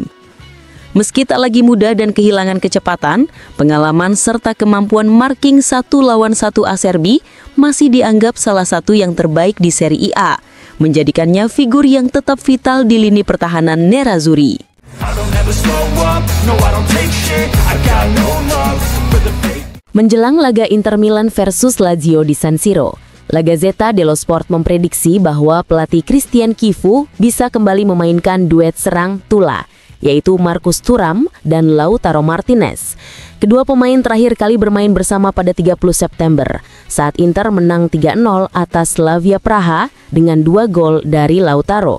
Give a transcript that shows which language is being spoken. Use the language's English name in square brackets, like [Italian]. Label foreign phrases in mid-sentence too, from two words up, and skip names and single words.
[Indonesian] Meski tak lagi muda dan kehilangan kecepatan, pengalaman serta kemampuan marking 1-lawan 1 Acerbi masih dianggap salah satu yang terbaik di Serie A, menjadikannya figur yang tetap vital di lini pertahanan Nerazzurri. Menjelang laga Inter Milan versus Lazio di San Siro, La Gazzetta dello Sport memprediksi bahwa pelatih Christian Cifu bisa kembali memainkan duet serang Tula, yaitu Marcus Thuram dan Lautaro Martinez. Kedua pemain terakhir kali bermain bersama pada 30 September, saat Inter menang 3-0 atas Slavia Praha dengan 2 gol dari Lautaro.